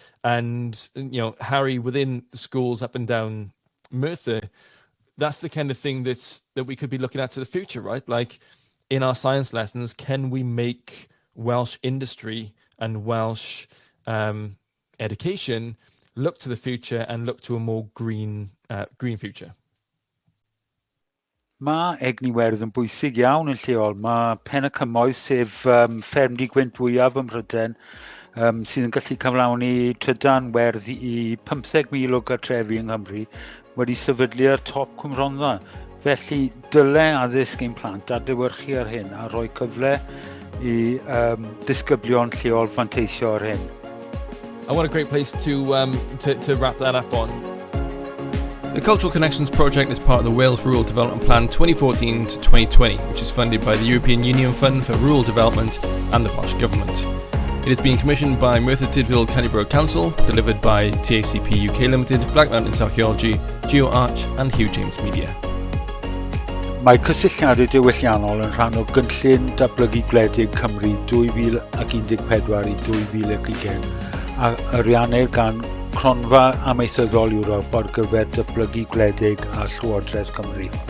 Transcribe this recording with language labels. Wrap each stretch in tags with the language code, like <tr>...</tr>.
<en>And Harry, within schools up and down Merthyr, that's the kind of thing that we could be looking at to the future, right? Like in our science lessons, can we make Welsh industry and Welsh education look to the future and look to a more green future?</en> <cy>Mae egni werdd yn bwysig iawn yn lleol. Mae Pen y Cymoedd, sef fferm di-gwynt fwyaf ym Mhryden, sydd yn gallu cyflawni trydan werdd i 15,000 o gartrefi yng Nghymru, wedi sefydlu ar top cwmrondda. Felly dyle addysg ein plant adlewyrchu ar hyn a rhoi cyfle i disgyblion lleol fanteisio ar hyn.</cy> <en>And what a great place to wrap that up on. The Cultural Connections project is part of the Wales Rural Development Plan 2014 to 2020, which is funded by the European Union Fund for Rural Development and the Welsh Government. It is being commissioned by Merthyr Tydfil Cannyborough Council, delivered by TACP UK Limited, Black Mountains Archaeology, GeoArch and Hugh James Media.</en> <cy>Mae CysylltiadauDiwylliannol yn rhan o gynllun datblygu gwledig Cymru 2014 i 2020 a ariannir gan Cronfa Amaethyddol Ewrop ar gyfer datblygu gwledig a Llywodraeth Cymru.</cy>